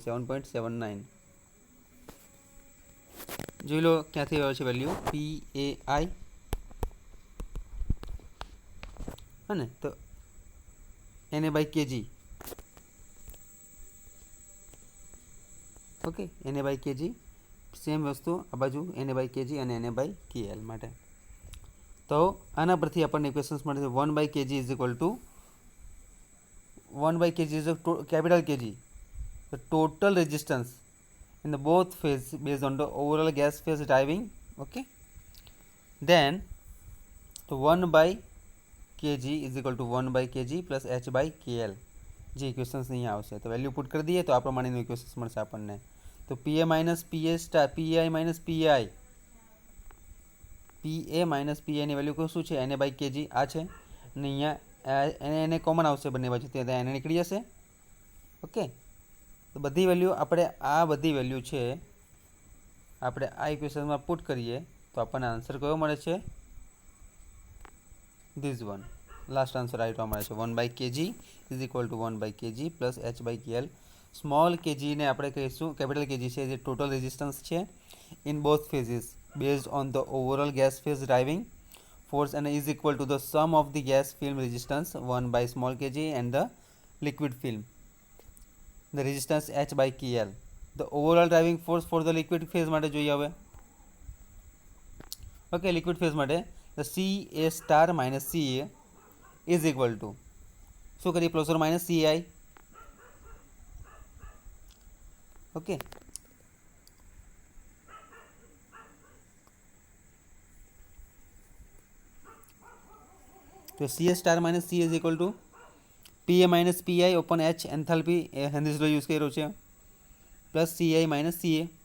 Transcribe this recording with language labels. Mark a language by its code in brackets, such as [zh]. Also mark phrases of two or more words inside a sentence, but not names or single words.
[gu] 7.79 જોઈ લો ક્યાંથી આવે છે વેલ્યુ PAI અને તો [en] NA by KG. [gu] ઓકે, [en] NA by KG [gu] સેમ વસ્તુ આ બાજુ [en] NA by KG [gu] અને [en] NA by KL [gu] માટે. તો આના પરથી આપણને ઇક્વેશન્સ મળે છે [en] 1 by KG is equal to 1 by kg is a capital Kg, the total resistance in the both phase based on the overall gas phase driving. Okay, then so 1 by kg is equal to 1 by kg plus h by kl. [gu] જે ઇક્વેશન્સ અહીંયા આવશે તો [en] value put [gu] કરી દઈએ તો આ પ્રમાણેનું ઇક્વેશન્સ મળશે આપણને. તો [en] PA minus PA star PI minus PI PA minus PI [gu] PA માઇનસ PI ની વેલ્યુ શું છે? [en] NA by KG [gu] આ છે અને અહીંયા એને કોમન આવશે બંને બાજુ ત્યાં એને નીકળી જશે. ઓકે, તો બધી વેલ્યુ આપણે આ બધી વેલ્યુ છે આપણે આ ઇક્વેશનમાં પુટ કરીએ તો આપણને આન્સર કયો મળે છે? [en] this one last answer [gu] આવી મળે છે [en] 1 by KG is equal to 1 by KG plus h by KL. small kgને [gu] આપણે કહીશું [en] capital kg [gu] છે જે [en] total resistance છે in both phases based on the overall gas phase driving force and is equal to the sum of the gas film resistance 1 by small kg and the liquid film the resistance h by KL. The overall driving force for the liquid phase [gu] માટે જોઈએ હવે. ઓકે, [en] liquid phase માટે the CA star minus CA is equal to [gu] શું કરીએ [en] plus or minus CI. [gu] ઓકે, તો [en] CA star minus CA is equal to PA minus PI open H enthalpy Henry's law યુઝ [gu] કર્યો છે [en] plus CI minus CA.